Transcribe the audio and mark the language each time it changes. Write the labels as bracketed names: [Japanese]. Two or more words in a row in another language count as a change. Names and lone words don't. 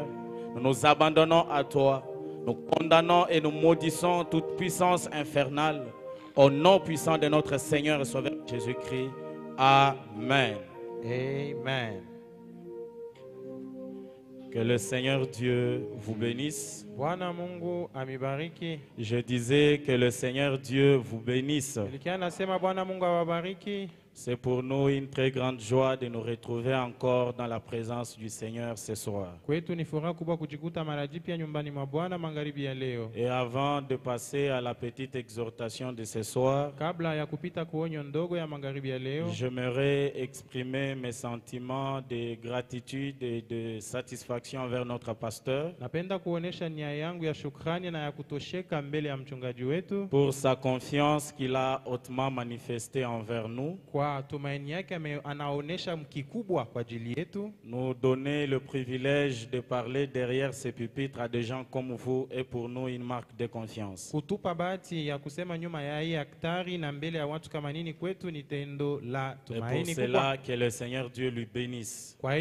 [French] Nous nous abandonnons à toi. Nous condamnons et nous maudissons toute puissance infernale. Au nom puissant de notre Seigneur et Sauveur Jésus-Christ. Amen. Amen. Que le Seigneur Dieu vous bénisse. [Swahili] Bwana Mungu amibariki. [French] Je disais que le Seigneur Dieu vous bénisse. [Swahili] Nilikuwa nasema Bwana Mungu awabariki. [French] C'est pour nous une très grande joie de nous retrouver encore dans la présence du Seigneur ce soir. [Swahili] Kwetu ni furaha kubwa kujikuta mara jipya nyumbani mwa Bwana magharibi ya leo. [French] Et avant de passer à la petite exhortation de ce soir, [Swahili] kabla ya kupita kuonyo ndogo ya magharibi ya leo, [French] j'aimerais exprimer mes sentiments de gratitude et de satisfaction envers notre pasteur. [Swahili] Napenda kuonesha nia yangu ya shukrani na ya kutosheka mbele ya mchungaji wetu [French] pour sa confiance qu'il a hautement manifestée envers nous. [Swahili] Kwa [French] nous donner le privilège de parler derrière ces pupitres à des gens comme vous est pour nous une marque de confiance. Et pour cela, que le Seigneur Dieu lui bénisse.